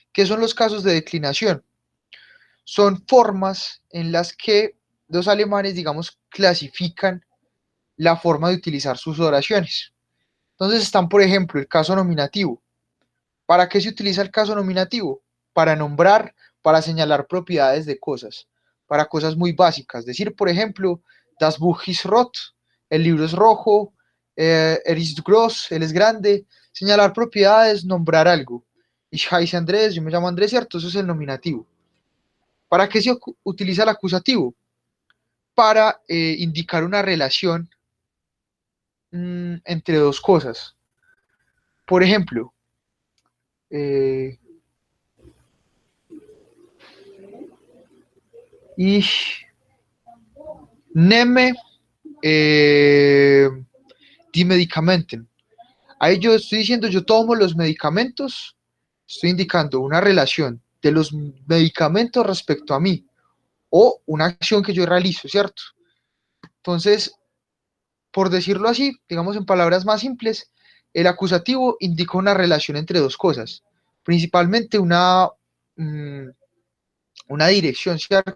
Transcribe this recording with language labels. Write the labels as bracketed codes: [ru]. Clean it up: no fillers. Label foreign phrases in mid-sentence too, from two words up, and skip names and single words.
[es] ¿Qué son los casos de declinación? son formas en las que los alemanes, digamos, clasifican la forma de utilizar sus oraciones. Entonces están, por ejemplo, el caso nominativo. ¿Para qué se utiliza el caso nominativo? Para nombrar, para señalar propiedades de cosas, para cosas muy básicas. Decir, por ejemplo, [de] das Buch ist rot, [es] el libro es rojo, [de] ist groß, [es] él es grande. Señalar propiedades, nombrar algo. [de] Ich heiße Andrés, [es] yo me llamo Andrés, ¿cierto? Eso es el nominativo. ¿Para qué se utiliza el acusativo? Para indicar una relación entre dos cosas. Por ejemplo, [de] ich nehme die Medikamenten. [es] Ahí yo estoy diciendo, yo tomo los medicamentos, estoy indicando una relación de los medicamentos respecto a mí o una acción que yo realizo, ¿cierto? Entonces, por decirlo así, digamos en palabras más simples, el acusativo indica una relación entre dos cosas, principalmente una dirección, ¿cierto?